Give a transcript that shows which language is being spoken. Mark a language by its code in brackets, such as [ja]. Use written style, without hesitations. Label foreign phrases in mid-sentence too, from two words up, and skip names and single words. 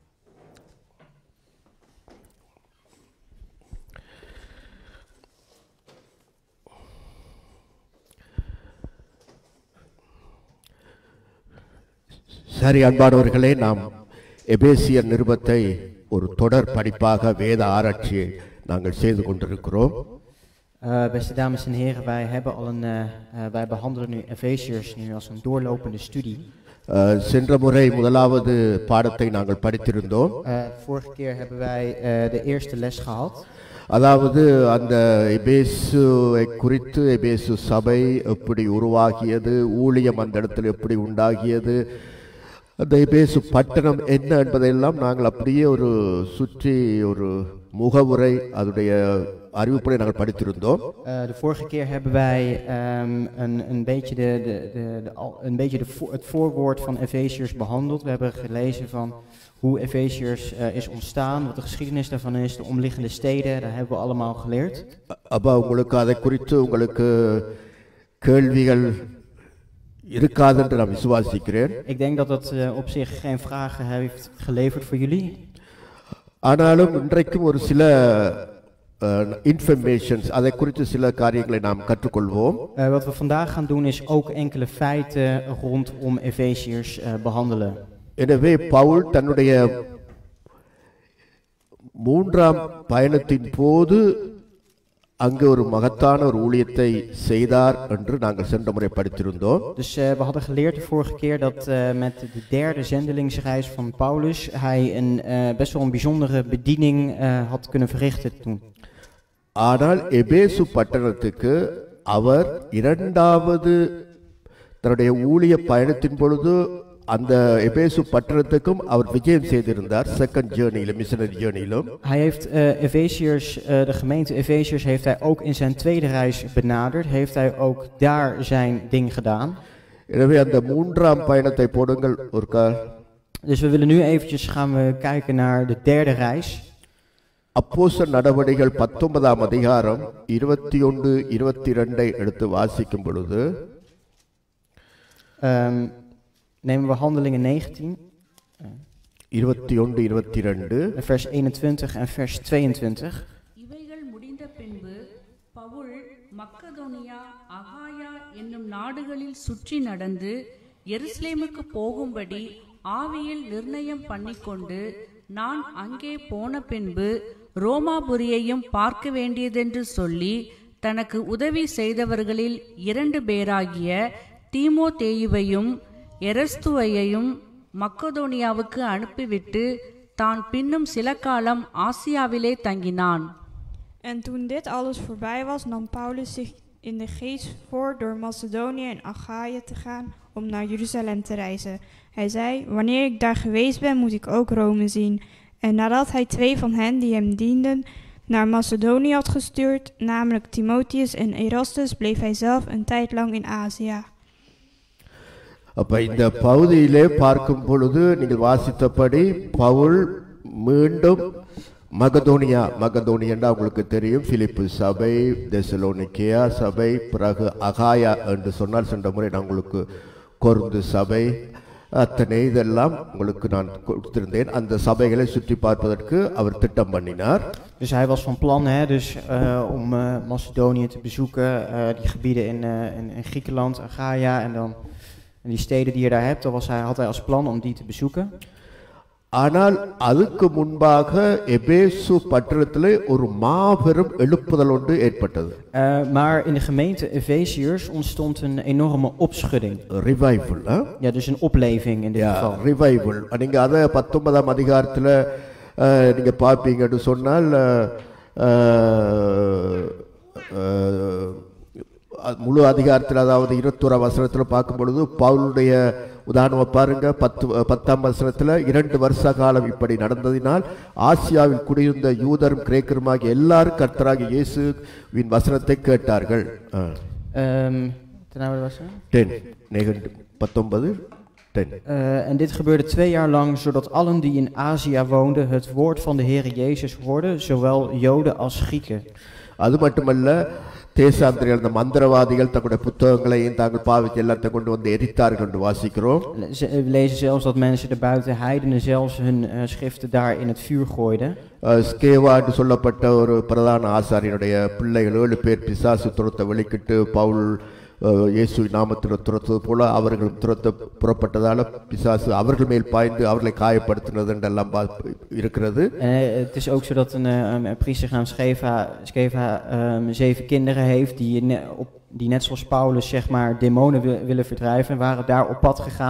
[ta] சரி, அன்பானவர்களே, நாம் எபேசியர் நிருபத்தை ஒரு தொடர் படிப்பாக வேத ஆராய்ச்சியை நாங்கள் செய்து கொண்டிருக்கிறோம். [nl] Beste dames en heren, wij behandelen nu Efeziërs nu als een doorlopende studie. [ta] சென்ற முறை முதலாவது பாடத்தை நாங்கள் படித்திருந்தோம். [nl] Vorige keer hebben wij de eerste les gehad. [ta] அதாவது அந்த எபேசுவை குறித்து, எபேசு சபை எப்படி உருவாகியது, ஊழியம் அந்த இடத்தில் எப்படி உண்டாகியது, அந்த எபேசு பட்டணம் என்ன என்பதையெல்லாம் நாங்கள் அப்படியே ஒரு சுற்றி ஒரு முகவுரை அதனுடைய அறிவிப்பை நாங்கள் படித்திருந்தோம். [nl] De vorige keer hebben wij een beetje het voorwoord van Efeziërs behandeld. We hebben gelezen van hoe Efeziërs is ontstaan, wat de geschiedenis daarvan is, de omliggende steden, dat hebben we allemaal geleerd. [ta] அப்போ உங்களுக்கு அதை குறித்து உங்களுக்கு கேள்விகள் இருக்காது என்று நான் விசுவாசிக்கிறேன். [nl] Ik denk dat dat op zich geen vragen heeft geleverd voor jullie. [ta] ஆனாலும் இன்றைக்கும் ஒரு சில informations, அதை குறித்து சில காரியங்களை நாம் கற்றுக்கொள்வோம். [nl] Wat we vandaag gaan doen is ook enkele feiten rondom Efeziërs behandelen. [ta] எனவே பவுல் தன்னுடைய மூன்றாம் பயணத்தின் போது அங்கு ஒரு மகத்தான ஒரு ஊழியத்தை செய்தார் என்று நாங்கள் சென்ற முறை படித்திருந்தோம். [nl] Dus we hadden geleerd de vorige keer dat met de derde zendelingsreis van Paulus hij best wel een bijzondere bediening had kunnen verrichten toen. [ta] ஆனால் எபேசு பட்டணத்துக்கு அவர் இரண்டாவது தன்னுடைய ஊழிய பயணத்தின் பொழுது அந்த எபேசு பட்டணத்துக்கும் அவர் விஜயம் செய்திருந்தார். [en] second journeyilum, missionary journeyilum. [nl] Hij heeft Efeziërs, de gemeente Efeziërs heeft hij ook in zijn tweede reis benaderd. Heeft hij ook daar zijn ding gedaan. [ta] எனவே அந்த மூன்றாம் பயணத்தை போடுங்கள் ஒருக்கா. [nl] Dus we willen nu eventjes gaan we kijken naar de derde reis. [ta] அப்போஸ்தலர் நடவடிக்கைகள் 19ஆம் அதிகாரம் 21-22 எடுத்து வாசிக்கும் பொழுது [nl] nemen we Handelingen 19, 21-22 vers 21 en vers 22. [ta] இவைகள் முடிந்த பின்பு பவுல் மக்கதோனியா, அகாயா என்னும் நாடுகளில் சுற்றி நடந்து எருசலேமுக்கு போகும்படி ஆவியில் நிர்ணயம் பண்ணிக்கொண்டு, நான் அங்கே போன பின்பு ரோமாபுரியையும் பார்க்க வேண்டியதென்று சொல்லி தனக்கு உதவி செய்தவர்களில் 2 பேராகிய தீமோத்தேயுவையும் எரஸ்துவையையும் மக்கதோனியாவுக்கு அனுப்பிவிட்டு தான் பின்னும் சில காலம் ஆசியாவிலே தங்கினான். [nl] En toen dit alles voorbij was, nam Paulus zich in de geest voor door Macedonië en Achaïe te gaan om naar Jeruzalem te reizen. Hij zei, wanneer ik daar geweest ben, moet ik ook Rome zien. En nadat hij 2 van hen die hem dienden naar Macedonië had gestuurd, namelijk Timotheus en Erastus, bleef hij zelf een tijd lang in Azië. [ta] அப்ப இந்த பகுதியிலே பார்க்கும் பொழுது நீங்கள் வாசித்தபடி பவுல் மீண்டும் மகதோனியா உங்களுக்கு தெரியும், பிலிப்பு சபை, தெசலோனிக்கேயா சபை, பிறகு அகாயா என்று சொன்னால் சென்ற முறை நான் உங்களுக்கு கொரிந்து சபை, அத்தனை இதெல்லாம் உங்களுக்கு நான் கொடுத்திருந்தேன். அந்த சபைகளை சுற்றி பார்ப்பதற்கு அவர் திட்டம் பண்ணினார். [nl] Dus hij was van plan om Macedonië te bezoeken, die gebieden in Griekenland, Achaia en dan die steden die je daar hebt, had hij als plan om die te bezoeken. [ta] ஆனால் அதுக்கு முன்பாக எபேசு பட்டணத்திலே ஒரு மாபெரும் எழுப்புதல் ஒன்று ஏற்பட்டது. [nl] Maar in de gemeente Efeziërs ontstond een enorme opschudding. [ta] ரிவைவல். [nl] Ja, dus een opleving in dit geval. [ta] ரிவைவல். நீங்க அதை 19ஆம் அதிகாரத்துல நீங்க பார்ப்பீங்கன்னு சொன்னால் முழு அதிகாரத்தில், அதாவது 21ஆம் வசனத்தில் பார்க்கும் பொழுது பவுலுடைய உதாரணம் பாருங்க. 10ஆம் வசனத்தில் 2 வருஷ காலம் இப்படி நடந்ததினால் ஆசியாவில் குடியிருந்த யூதரும் கிரேக்கருமாகிய எல்லாரும் கர்த்தராகிய இயேசுவின் வசனத்தை கேட்டார்கள். 19. [nl] En dit gebeurde 2 jaar lang, zodat allen die in Azië woonden het woord van de Heere Jezus hoorden, zowel Joden als Grieken. [ta] அது மட்டுமல்ல, தேசாந்திரிகள், அந்த மந்திரவாதிகள் தங்களுடைய புத்தகங்களையும் தாங்கள் பாவித்து எல்லாத்தை கொண்டு வந்து எரித்தார்கள் என்று வாசிக்கிறோம். [nl] We lezen zelfs dat mensen erbuiten, heidenen, zelfs hun schriften daar in het vuur gooiden. [ta] ஸ்கேவா என்று சொல்லப்பட்ட ஒரு பிரதான ஆசாரியனுடைய பிள்ளைகள் 7 பேர் பிசாசு துரத்த வெளிக்கிட்டு பவுல் இயேசு நாமத்தில் துரத்தது போல அவர்களும் துரத்த புறப்பட்டதால பிசாசு அவர்கள் மேல் பாய்ந்து அவர்களை காயப்படுத்தினது என்றெல்லாம் இருக்கிறது. [nl] Het is ook zo dat een priester genaamd Sceva 7 kinderen heeft die net zoals Paulus zeg maar demonen willen verdrijven, waren daar op pad gegaan.